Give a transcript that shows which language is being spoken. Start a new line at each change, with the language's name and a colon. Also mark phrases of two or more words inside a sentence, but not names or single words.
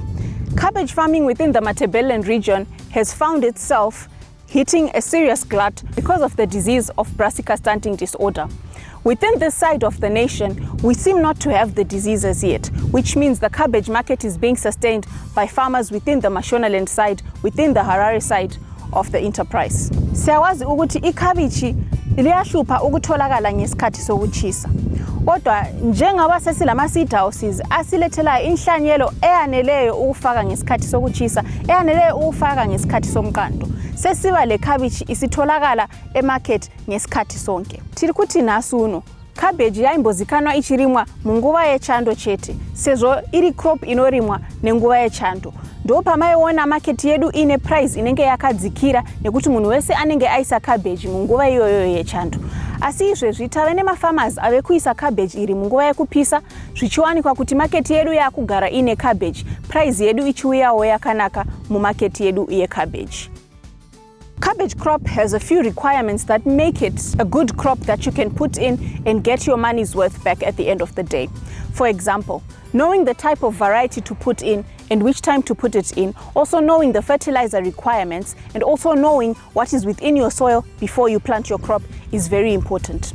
English: Cabbage farming within the Matabeleland region has found itself hitting a serious glut because of the disease of brassica stunting disorder. Within this side of the nation, we seem not to have the disease as yet, which means the cabbage market is being sustained by farmers within the Mashonaland side, within the Harare side of the enterprise.
North Ndebele: Siyawazi ukuthi ikhabichi liyahlupa ukutholakala ngesikhathi sokuchisa. Kodwa njengoba sesilama
English: seed houses
North Ndebele: asilethela inhlanyelo eyaneleyo ukufaka ngesikhathi sokuchisa, eyaneleyo ukufaka ngesikhathi somqando. Sesiba le cabbage isitholakala emarket ngesikhathi sonke.
Shona: Tiri kuti nasuno cabbage yaimbozikanwa ichirimwa munguva yechando chete, sezvo iri crop inorimwa nenguva yechando. Ndo pamaiona market yedu ine price inenge yakadzikira nekuti munhu wese anenge aisa cabbage munguva iyoyo yechando. Asi izvezvi tave nemafarmers ave kuisa cabbage iri munguva yekupisa, zvichiwanikwa kuti market yedu yakugara ine cabbage, price yedu ichiuyawo yakanaka mumarket yedu yecabbage.
English: Cabbage crop has a few requirements that make it a good crop that you can put in and get your money's worth back at the end of the day. For example, knowing the type of variety to put in and which time to put it in, also knowing the fertilizer requirements, and also knowing what is within your soil before you plant your crop is very important.